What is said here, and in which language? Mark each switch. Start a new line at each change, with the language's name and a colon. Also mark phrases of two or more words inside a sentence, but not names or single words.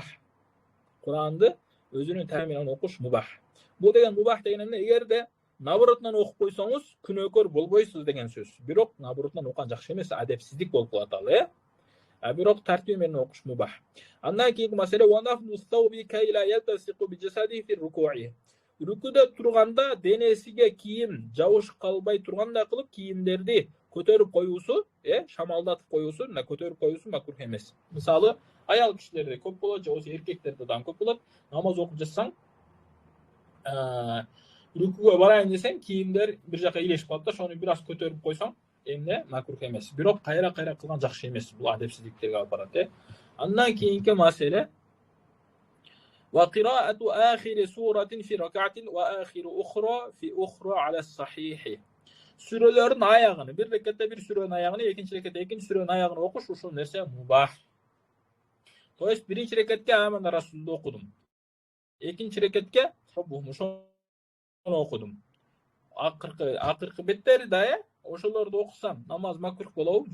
Kyrgyz: Куранды өзүнүн тартиби менен окуш мубах. Бул деген мубах деген эмне? Эгерде наборотунан окуп койсоңуз күнөөкөр болбойсуз деген сөз. Бирок наборотунан окуган жакшы эмес, адепсиздик болуп калат ал, бирок тартиби менен окуш мубах. Андан кийинки маселе
Arabic: ونفض ثوبه كيلا يلتصق بجسده في ركوعه.
Kyrgyz: Рукуда турганда денесиге кийим жабышып калбай тургандай кылып кийимдерди көтөрүп коюусу, шамалдатып коюусу, мына көтөрүп коюусу макрух эмес. Мисалы, аял кишилерде көп болот, же болбосо эркектерде дагы көп болот. Намаз окуп жатсаң, рукуга барайын десең, кийимдер бир жака илешип калат да, ошону бир аз көтөрүп койсоң, эмне макрух эмес. Бирок кайра кылган жакшы эмес. Бул адепсиздиктерге алып барат. Андан кийинки маселе
Arabic: وقراءة آخر سورة في ركعة وآخر أخرى في أخرى على الصحيح.
Kyrgyz: Сүрөлөрдүн аягын, бир рекетте бир сүрөнүн аягын, экинчи рекетте экинчи сүрөнүн аягын окуш, ушул нерсе мубах.
Russian: То есть
Kyrgyz: биринчи рекетке Амана Расулду окудум. Экинчи рекетке ошону окудум. Акыркы беттери да, ошолорду окусам, намаз макрух болобу?